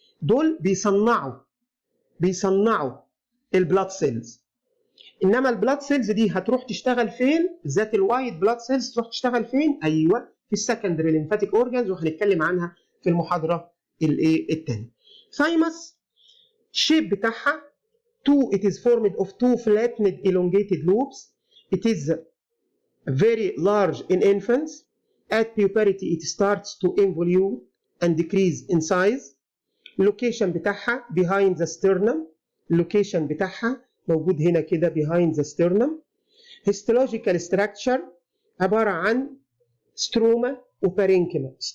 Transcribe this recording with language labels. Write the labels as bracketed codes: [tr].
[ar] دول بيصنعوا البلاد سيلز. انما البلاد سيلز دي هتروح تشتغل فين؟ ذات الوايت بلاد سيلز تروح تشتغل فين؟ ايوه في السكندري ليمفاتيك اورجانز، وهنتكلم عنها في المحاضره الثانيه. [en] thymus الشيب [ar] بتاعها [en] it is formed of two flattened elongated lobes. It is very large in infants. At puberty it starts to involute and decrease in size. Location بتاعها behind the sternum. Location [ar] بتاعها موجود هنا كده [en] behind the sternum. Histological structure [ar] عبارة عن [en] Stroma وبارينكيما.